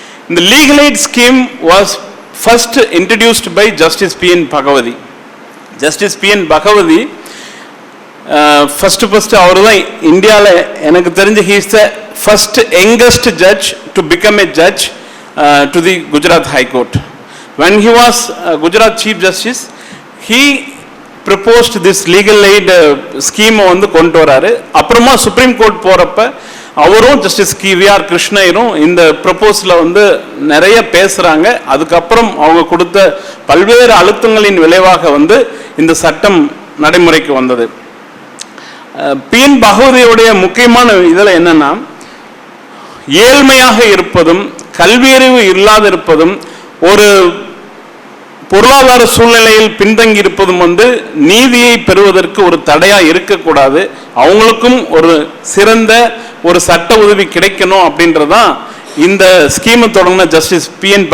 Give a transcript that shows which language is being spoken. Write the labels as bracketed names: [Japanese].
[English] இந்த legal aid scheme was first introduced by justice P N. Bhagwati. Justice P N. Bhagwati first [Tamil] அவர் தான் இந்தியாவில் எனக்கு தெரிஞ்சு [English] He is the first youngest judge to become a judge to the Gujarat high court. when he was Gujarat Chief Justice, he proposed this legal aid scheme [Tamil] வந்து கொண்டு வராரு. அப்புறமா supreme court போறப்ப அவரும் ஜஸ்டிஸ் வி.ஆர். கிருஷ்ணய்யரும் இந்த ப்ரப்போசலை வந்து நிறைய பேசுறாங்க. அதுக்கப்புறம் அவங்க கொடுத்த பல்வேறு அழுத்தங்களின் விளைவாக வந்து இந்த சட்டம் நடைமுறைக்கு வந்தது. பி.என். பகவதியுடைய முக்கியமான இதில் என்னன்னா, ஏழ்மையாக இருப்பதும் கல்வியறிவு இல்லாத இருப்பதும் ஒரு பொருளாதார சூழ்நிலையில் பின்தங்கி இருப்பதும் வந்து நீதியை பெறுவதற்கு ஒரு தடையா இருக்கக்கூடாது, அவங்களுக்கும் ஒரு சிறந்த ஒரு சட்ட உதவி கிடைக்கணும் அப்படின்றதான் இந்த ஸ்கீமை தொடங்கின ஜஸ்டிஸ் பி.என்.